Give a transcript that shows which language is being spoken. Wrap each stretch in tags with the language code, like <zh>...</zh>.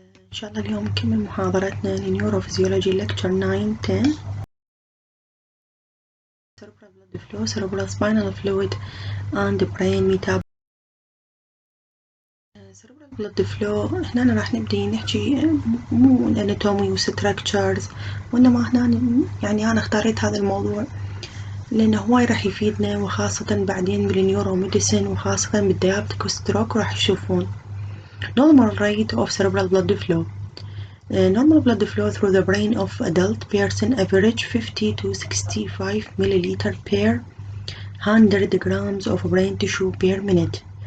<ar>إن شاء الله اليوم نكمل محاضرتنا لنيوروفيزيولوجي لكتشر 9 10</ar> <en>cerebral blood flow, cerebral spinal fluid and brain metabolism. cerebral blood flow</en> <ar>هنا راح نبدي نحكي مو anatomy و structures، وإنما هنا يعني أنا اختاريت هذا الموضوع لأنه هواي راح يفيدنا، وخاصة بعدين بالنيورو ميديسن وخاصة بالديابتيك والستروك راح تشوفون.</ar> <en>normal rate of cerebral blood flow. Normal blood flow through the brain of adult person average 50 to 65 milliliter per 100 grams of brain tissue per minute.</en>